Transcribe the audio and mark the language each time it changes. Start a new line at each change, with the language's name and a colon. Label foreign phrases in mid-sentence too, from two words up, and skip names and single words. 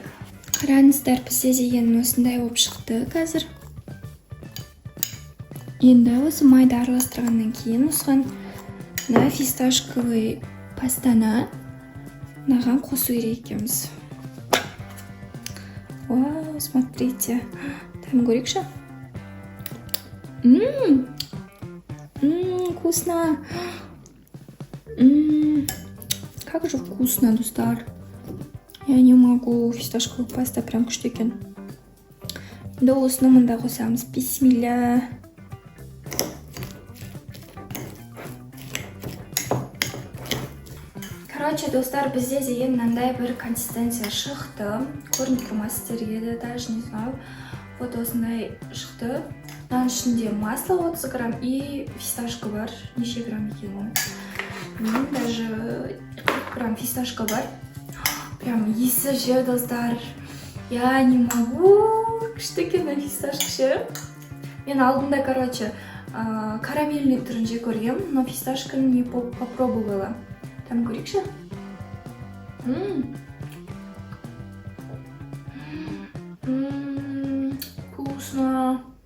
Kazakh: Қараңыздар, бізде деген осындай болып шықты қазір. Енді осы майды араластырғаннан кейін осыған фисташковый пастаны мынаған қосу керек екенбіз. Вау,
Russian: смотрите.
Kazakh: Там көрейікші. Вкусно.
Russian: Как же вкусно, достар. Я не могу. Фисташковый паста прям
Kazakh: күшті екен. Енді осыны мында қосамыз. Бисмилля. Короче, достар, бізде деген мынандай бір консистенция шықты. Көрініп тұрмас сіздерге де,
Russian: даже не знаю. Вот
Kazakh: осындай шықты. Оның ішінде
Russian: масло 30 грамм и фисташка
Kazakh: бар. Неше грамм екен?
Russian: Даже 40 грамм фисташка бар.
Kazakh: Прям есі же, достар.
Russian: Я не могу.
Kazakh: Күшті екен фисташка ше. Мен алдында, короче, карамельный түрін же көргем, но фисташканы
Russian: не попробовала.
Kazakh: Там көрейікші. Вкусно.